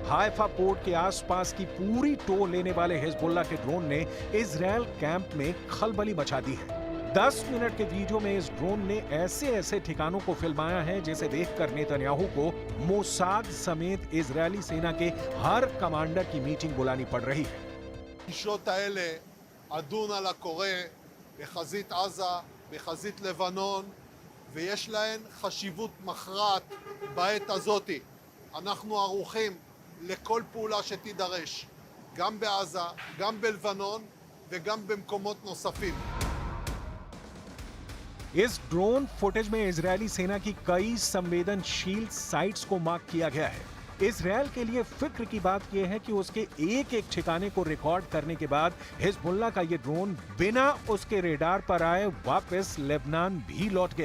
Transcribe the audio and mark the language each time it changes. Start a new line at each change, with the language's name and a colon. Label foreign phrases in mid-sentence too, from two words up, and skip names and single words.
Hindi: हाइफा पोर्ट के आसपास की पूरी टो लेने वाले हिजबुल्लाह के ड्रोन ने इजराइल कैंप में खलबली मचा दी है। 10 मिनट के वीडियो में इस ड्रोन ने ऐसे ऐसे ठिकानों को फिल्माया है जिसे देखकर नेतन्याहू को मोसाद समेत इजरायली सेना के हर कमांडर की मीटिंग बुलानी पड़ रही है।
Hebrew: הפגישות האלה אדון על הקורא בחזית עזה, בחזית לבנון, ויש להן חשיבות מכרעת בעת הזאת. אנחנו ערוכים לכל פעולה שתידרש, גם בעזה, גם בלבנון וגם במקומות נוספים.
Hindi: इस ड्रोन फुटेज में इजरायली सेना की कई संवेदनशील साइट्स को मार्क किया गया है। इजराइल के लिए फिक्र की बात यह है कि उसके एक एक ठिकाने को रिकॉर्ड करने के बाद हिजबुल्लाह का ये ड्रोन बिना उसके रेडार पर आए वापस लेबनान भी लौट गया।